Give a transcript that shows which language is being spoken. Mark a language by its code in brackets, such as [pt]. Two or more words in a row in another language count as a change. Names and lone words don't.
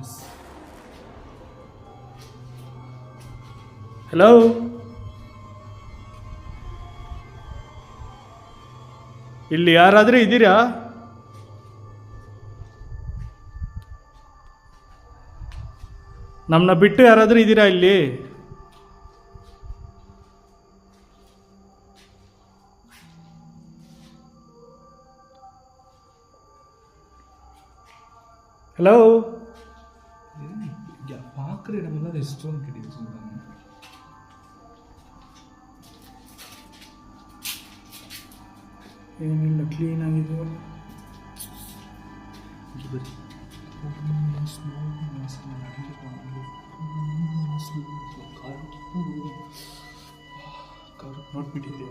[kn] ಹಲೋ, ಇಲ್ಲಿ ಯಾರಾದರೂ ಇದ್ದೀರಾ? ನಮ್ಮನ್ನ ಬಿಟ್ಟು ಯಾರಾದರೂ ಇದ್ದೀರಾ ಇಲ್ಲಿ? [ta] ஹலோ, பார்க்குற இடமெல்லாம் ரெஸ்டாரண்ட் கிடையாது. [kn] ಏನಿಲ್ಲ, ಕ್ಲೀನ್ ಆಗಿದೆ. ನೋಡ್ಬಿಟ್ಟಿದ್ಯಾ?